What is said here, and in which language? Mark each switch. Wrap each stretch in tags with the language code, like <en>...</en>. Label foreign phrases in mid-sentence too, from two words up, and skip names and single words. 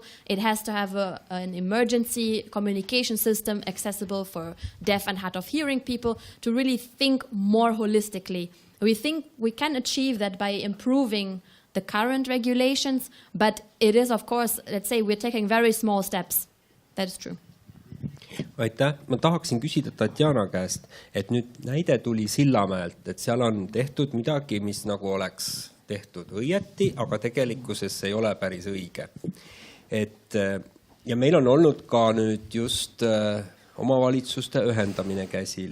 <en>It has to have an emergency communication system accessible for deaf and hard of hearing people, to really think more holistically. We think we can achieve that by improving the current regulations, but it is, of course, let's say we're taking very small steps. That is true.</en> <et>Aitäh. Ma tahaksin küsida Tatjana käest, et nüüd näide tuli Sillamäelt, et seal on tehtud midagi, mis nagu oleks tehtud õieti, aga tegelikkuses ei ole päris õige. Ja meil on olnud ka nüüd just omavalitsuste ühendamine käsil.</et>